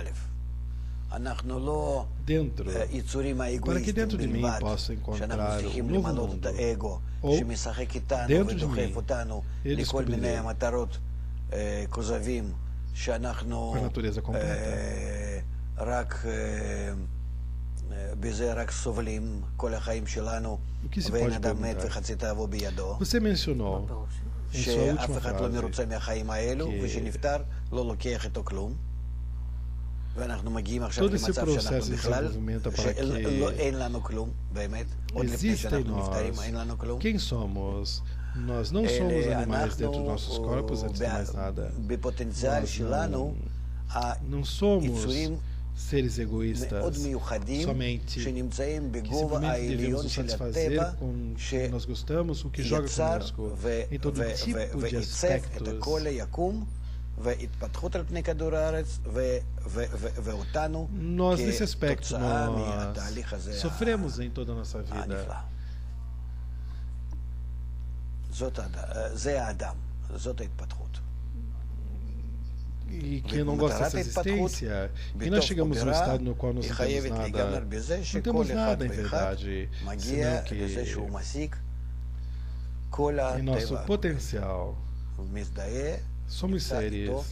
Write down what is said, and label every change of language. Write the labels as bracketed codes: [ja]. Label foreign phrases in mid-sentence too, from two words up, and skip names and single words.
[he] אנחנו לא יצורים האגואיסטים בלבד, שאנחנו צריכים למלות את האגו, שמשחק איתנו ודוחף אותנו לכל מיני מטרות כוזבים, שאנחנו רק בזה רק סובלים כל החיים שלנו, ואין אדם מת וחצי תאוו בידו. שאף אחד לא מרוצה מהחיים האלו, ושנפטר לא לוקח איתו כלום. ואנחנו מגיעים עכשיו למצב שאנחנו בכלל, שאין לנו כלום, באמת. עוד לפני שאנחנו נפטרים, אין לנו כלום. [pt] Nós não somos animais dentro dos nossos corpos antes de mais nada. Não somos seres egoístas somente, que simplesmente devemos nos satisfazer com o que nós gostamos, o que joga conosco, em todo tipo de aspectos. Nós, nesse aspecto, nós sofremos em toda a nossa vida. [he] זה האדם, זאת ההתפתחות. [pt] E quem não gosta dessa existência, e nós chegamos num estado no qual nós não temos nada, não temos nada em verdade, senão que em nosso potencial somos seres